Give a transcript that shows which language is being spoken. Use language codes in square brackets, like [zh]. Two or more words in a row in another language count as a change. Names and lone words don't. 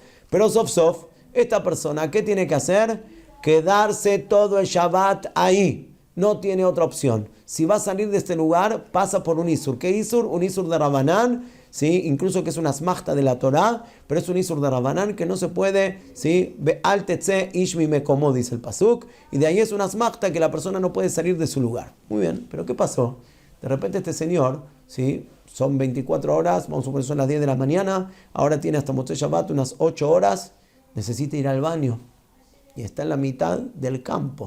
[es] Pero sof, esta persona, ¿qué tiene que hacer? Quedarse todo el Shabbat ahí. No tiene otra opción. Si va a salir de este lugar, pasa por un Isur. ¿Qué Isur? Un Isur de Rabanán, ¿sí? Incluso que es una asmachta de la Torá, pero es un Isur de Rabanán que no se puede, ¿sí? [he] אל יצא איש ממקמו, [es] dice el pasuk, y de ahí es una asmachta que la persona no puede salir de su lugar. Muy bien, pero ¿qué pasó? De repente este señor, ¿sí? Son 24 horas, vamos a suponer son las 10 de la mañana, ahora tiene hasta Motzei Shabbat unas 8 horas, necesita ir al baño y está en la mitad del campo.